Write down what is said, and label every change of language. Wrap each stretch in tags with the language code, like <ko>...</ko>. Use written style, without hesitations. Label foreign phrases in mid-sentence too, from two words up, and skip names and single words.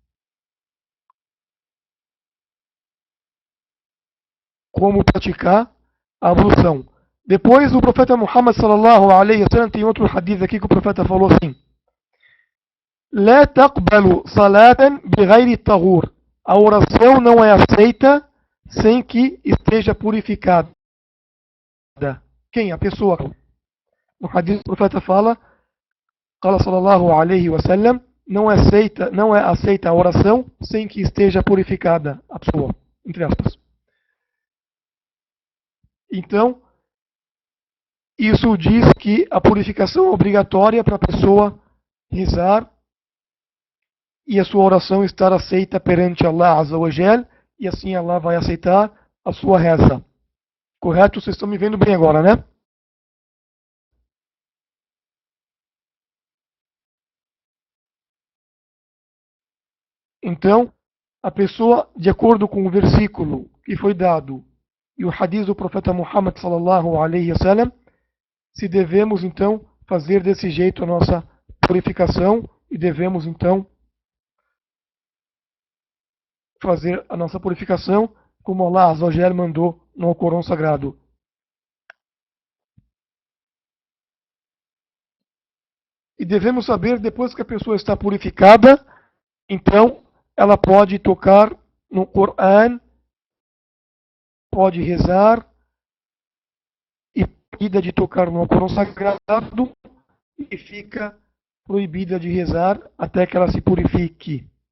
<pt>como praticar a ablução. Depois, o profeta Muhammad</pt> <ar>صلى الله عليه وسلم</ar> <pt>tem outro hadith aqui que o profeta falou assim:</pt> <ar>لا تقبل صلاة بغير طهور.</ar> <pt>A oração não é aceita sem que esteja purificada. Quem? A pessoa. No hadith o profeta fala,</pt> <ar>قال صلى الله عليه وسلم,</ar> <pt>não é aceita a oração sem que esteja purificada a pessoa, entre aspas. Então, isso diz que a purificação é obrigatória para a pessoa rezar e a sua oração estar aceita perante</pt> <ar>الله عز وجل,</ar> <pt>e assim Allah vai aceitar a sua reza. Correto? Vocês estão me vendo bem agora, né? Então, a pessoa, de acordo com o versículo que foi dado e o hadith do profeta Muhammad</pt> <ar>صلى الله عليه وسلم,</ar> <pt>se devemos então fazer desse jeito a nossa purificação e devemos então fazer a nossa purificação como</pt> <ar>الله عز وجل</ar> <pt>mandou no Alcorão Sagrado. E devemos saber, depois que a pessoa está purificada, então ela pode tocar no Coran, pode rezar, e proibida de tocar no Alcorão Sagrado, e fica proibida de rezar até que ela se purifique.</pt>